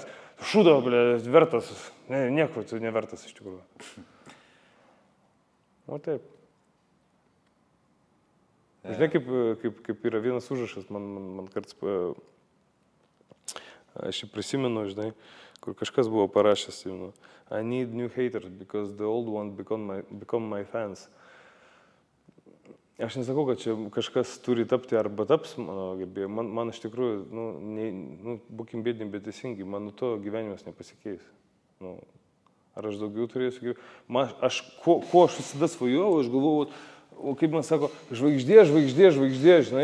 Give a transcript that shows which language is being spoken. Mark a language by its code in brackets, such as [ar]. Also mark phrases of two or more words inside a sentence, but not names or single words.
[lt] Šūdo, vertas, nieko tu nevertas iš tikrųjų. O taip. Žinai, kaip yra vienas užrašas, man kartais, aš jį prisimenu, žinai, kur kažkas buvo parašęs, [en] I need new haters because the old ones become my fans. [lt] Aš nesakau, kad čia kažkas turi tapti arba taps mano gerbėjai. Man iš tikrųjų, būkim bėdini, bet teisingi, man to gyvenimas nepasikeis. Ar aš daugiau turėsiu gyvenimą? Ko aš visada svajojau, aš galvoju, kaip man sako, žvaigždė, žinai.